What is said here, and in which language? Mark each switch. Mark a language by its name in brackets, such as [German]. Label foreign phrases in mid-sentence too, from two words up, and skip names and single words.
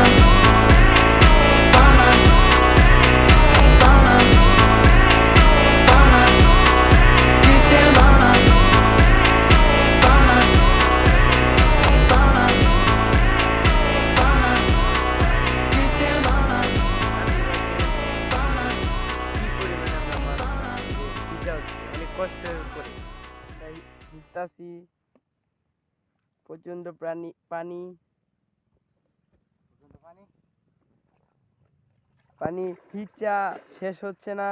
[Bangla] Bana, bana, bana, de semana. Bana, bana, bana, de semana. অনেক কষ্টের করে তাই ভিজতাছি প্রচন্ড পানি পানি ভিজা শেষ হচ্ছে না।